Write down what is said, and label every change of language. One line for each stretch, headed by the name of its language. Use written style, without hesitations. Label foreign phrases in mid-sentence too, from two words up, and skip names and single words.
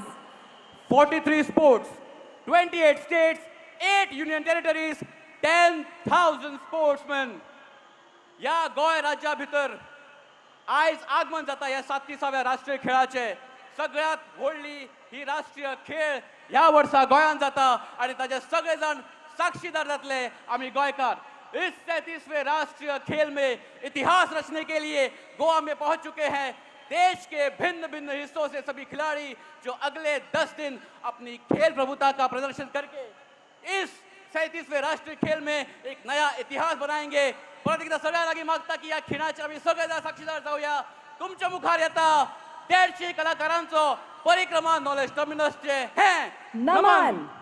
Konkani: 43 स्पोर्ट्स, 28 स्टेट्स, 8
English: union territories,
Konkani: 10,000 स्पोर्ट्समॅन या गोंय राज्या भितर आयज आगमन जाता या 37व्या राष्ट्रीय खेळाचे। सगळ्यात व्हडली ही राष्ट्रीय खेळ ह्या वर्सा गोंयांत जाता आणि ताचे सगळे जण साक्षीदार जातले आम्ही गोंयकार।
Hindi: इस 37वें राष्ट्रीय खेल में इतिहास रचने के लिए गोवा में पहुंच चुके हैं देश के भिन्न भिन्न हिस्सों से सभी खिलाड़ी जो अगले 10 दिन अपनी खेल प्रभुता का प्रदर्शन करके इस 37वें राष्ट्रीय खेल में एक नया इतिहास बनाएंगे।
Konkani: परत एकदा सगळ्या लागी मागता की या खेळाचे आम्ही सगळेजण साक्षीदार जाऊया। तुमच्या मुखार येता 150 कलाकारांचो परिक्रमा नॉलेज टर्मिनसचे हे नमन।